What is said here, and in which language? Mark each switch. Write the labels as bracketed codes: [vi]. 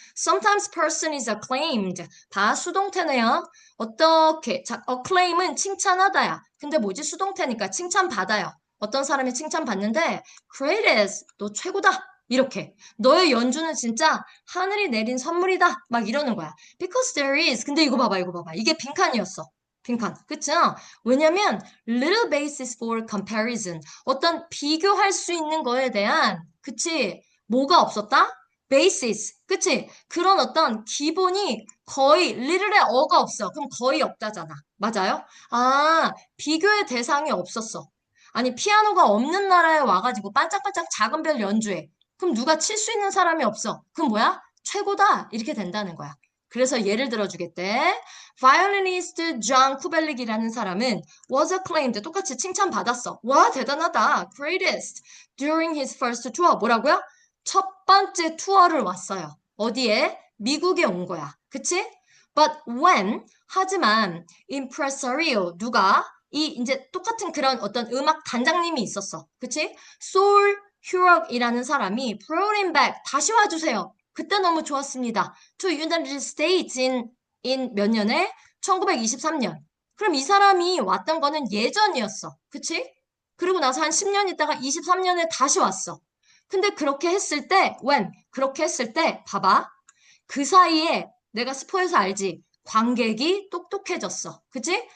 [en] Sometimes person is acclaimed. [ko] 봐, 수동태네요. 어떻게, 자, acclaim은 칭찬하다야. 근데 뭐지? 수동태니까 칭찬받아요. 어떤 사람이 칭찬받는데, greatest, 너 최고다. 이렇게. 너의 연주는 진짜 하늘이 내린 선물이다. 막 이러는 거야. [en] Because there is. [ko] 근데 이거 봐봐, 이거 봐봐. 이게 빈칸이었어. 빈칸. 그치? 왜냐면, [en] little basis for comparison. [ko] 어떤 비교할 수 있는 거에 대한, 그치? 뭐가 없었다? basis. 그치? 그런 어떤 기본이 거의, little에 어가 없어. 그럼 거의 없다잖아. 맞아요? 아, 비교의 대상이 없었어. 아니, 피아노가 없는 나라에 와가지고 반짝반짝 작은 별 연주해. 그럼 누가 칠 수 있는 사람이 없어. 그럼 뭐야? 최고다. 이렇게 된다는 거야. 그래서 예를 들어주겠대. 바이올리니스트 존 쿠벨릭이라는 사람은 [en] was acclaimed. [ko] 똑같이 칭찬받았어. 와, 대단하다. greatest. [en] during his first tour. [ko] 뭐라고요? 첫 번째 투어를 왔어요. 어디에? 미국에 온 거야. 그치? [en] But when, [ko] 하지만 [en] impresario, [ko] 누가? 이 이제 똑같은 그런 어떤 음악 단장님이 있었어. 그치? 소울 휴럭이라는 사람이 [en] brought him back, [ko] 다시 와주세요. 그때 너무 좋았습니다. [en] To United States in [ko] 몇 년에? 1923년. 그럼 이 사람이 왔던 거는 예전이었어. 그치? 그리고 나서 한 10년 있다가 23년에 다시 왔어. 근데 그렇게 했을 때, when? 그렇게 했을 때, 봐봐. 그 사이에 내가 스포해서 알지? 관객이 똑똑해졌어. 그치?